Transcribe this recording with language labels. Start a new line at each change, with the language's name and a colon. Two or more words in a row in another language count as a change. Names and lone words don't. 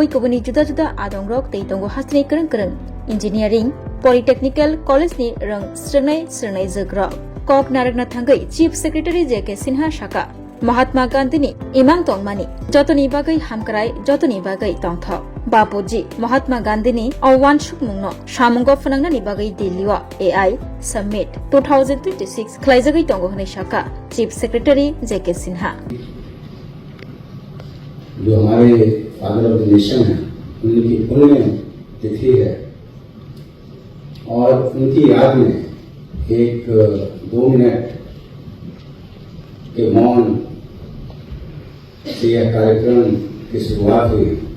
Kok Borok: कबनि जुदा जुदा आदंग्रक तै दंगो हासिनि करं इंजिनियरिं पॉलिटेक्निकल कॉलेजनि रंग स्रंनाय जोग्र कक नारगना थांगै
English: chief secretary
Kok Borok: जेके सिन्हा शाखा महात्मा गांधीनि इमां तंगमानि जतनि बागै हामक्राय जतनि बागै तंथ बापूजी महात्मा गांधीनि अवानसुक मुंनो सामुंग फनांगनानि बागै दिल्लीव AI समिट 2026 खालायजागै दंगो हनै शाखा
English: chief secretary
Kok Borok: जेके सिन्हा
Hindi: जो हमारे
English: father of the nation
Hindi: है उनकी पुण्य तिथि है और उनकी याद में एक 2 मिनट के मौन से यह कार्यक्रम की शुरुआत हुई।